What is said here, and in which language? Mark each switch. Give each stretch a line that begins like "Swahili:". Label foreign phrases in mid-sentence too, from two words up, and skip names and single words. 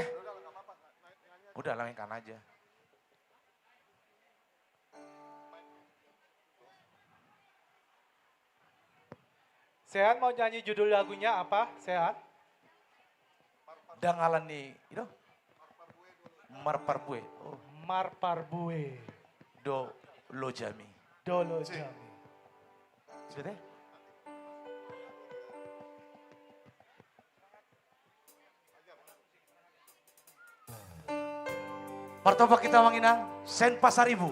Indonesian: Udah mainkan aja. Sean mau nyanyi judul lagunya apa, Sean? Dangalan nih, itu? Marparbue. Oh. Marparbue. Do Lojami. Do Lojami. Sudah? Martoba kita Manginang, Sen Pasaribu.